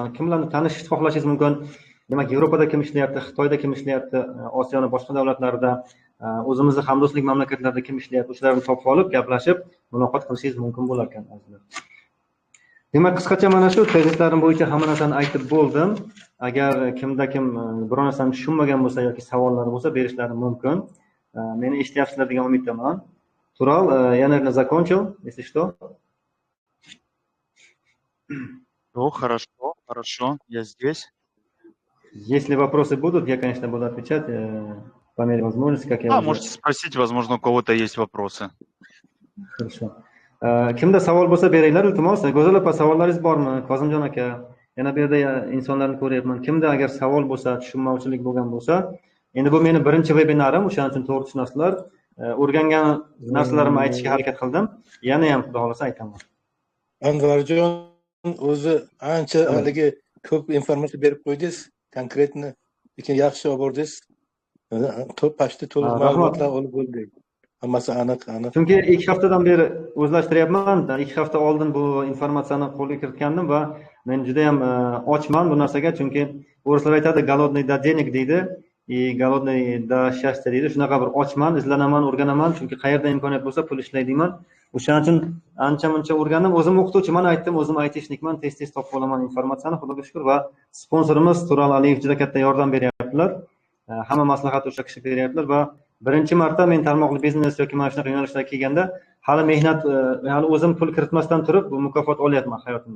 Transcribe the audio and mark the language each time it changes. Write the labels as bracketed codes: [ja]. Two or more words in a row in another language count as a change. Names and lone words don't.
[uz] Mana kimlarni tanishishni xohlashingiz mumkin. Demak, Yevropada kim ishlayapti, Xitoyda kim ishlayapti, Osiyoning boshqa davlatlarida, o'zimizning hamdo'stlik mamlakatlarida kim ishlayapti, o'shalarni topib olib, gaplashib, muloqot qilishingiz mumkin bo'lar ekan azizlar. Demak, qisqacha mana shu tezliklarim bo'yicha hamma narsani aytib bo'ldim. Agar kimda kim biror narsani tushunmagan bo'lsa yoki savollari bo'lsa, berishlari mumkin. Meni eshityapsizlar degan umiddaman. Tural, [ru] я, наверное, закончил, если что. Хорошо, я здесь. Если вопросы будут, я, конечно, буду отвечать по мере возможности, как я уже... Можете спросить, возможно, у кого-то есть вопросы. Хорошо. [uz] Kimda savol bo'lsa beringlar, iltimos. Go'zal opa, savollaringiz bormi? Kozimjon aka, yana bu yerda insonlarni ko'ryapman. Kimda agar savol bo'lsa, tushunmovchilik bo'lgan bo'lsa, endi bu meni birinchi webinarim, o'shaning uchun to'g'ri tushunasizlar. O'rgangan narsalarimni aytishga harakat qildim. Yana ham xudo xolasa aytaman. Anvarjon o'zi ancha haligi ko'p informatsiya berib qo'ydingiz, konkretni, lekin yaxshi olib bordingiz. Pashta to'liq ma'lumotlar olib bo'ldik. Hammasi aniq. Chunki 2 haftadan beri o'zlashtiryapman. 2 hafta oldin bu informatsiyani qo'lga kiritgandim va men juda ham ochman bu narsaga, chunki o'rislar aytadi, [ru] голодный до денег deydi, голодный до счастья deydi. [uz] Shunaqa bir ochman, izlanaman, o'rganaman, chunki qayerda imkoniyat bo'lsa pul ishlaydiman. O'shaning uchun ancha-muncha o'rgandim. O'zim o'qituvchiman, aytdim, o'zim aytishnikman, tez topib olaman informatsiyani, xudoga shukr. Va sponsorimiz Tural Aliyev juda katta yordam beryaptilar. Hamma maslahat o'sha kishi beryaptilar va birinchi marta men tarmoqli biznes yoki mana shunaqa yo'nalishlarga kelganda hali mehnat, hali o'zim pul kiritmasdan turib bu mukofot olyapman hayotimda.